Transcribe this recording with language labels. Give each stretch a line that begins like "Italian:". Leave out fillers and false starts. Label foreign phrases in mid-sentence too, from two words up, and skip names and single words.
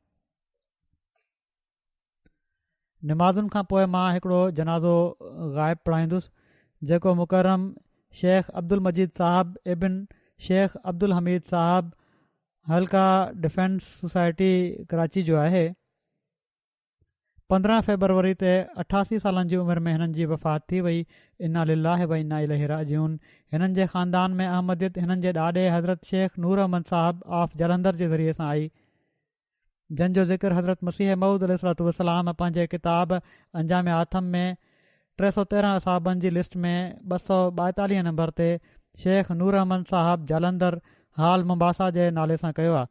Sindhi: नमाज़ुनि खां पोइ मां हिकिड़ो जनाज़ो ग़ाइब पढ़ाईंदुसि जेको मुकरम शेख अब्दुल मजीद साहब इबिन शेख अब्दुल हमीद साहब हल्का डिफेंस सोसाइटी कराची जो आहे। 15 फरवरी ते 88 सालनि जी उमिरि में हिननि जी वफ़ात थी वई।
Arabic: إنا لله وإنا إليه راجعون.
Sindhi: हिननि जे ख़ानदान में अहमदियत हिननि जे ॾाॾे हज़रत शेख नूर अहमद साहब ऑफ जलंधर जे ज़रिए सां आई, जंहिंजो ज़िक्र हज़रत मसीह मऊद
Arabic: عليه الصلاة والسلام
Sindhi: पंहिंजे किताब अंजाम आथम में 313 साहबनि जी लिस्ट में 242 नंबर ते शेख नूर अहमद साहब जालंधर हाल मुंबासा जे नाले सां कयो आहे।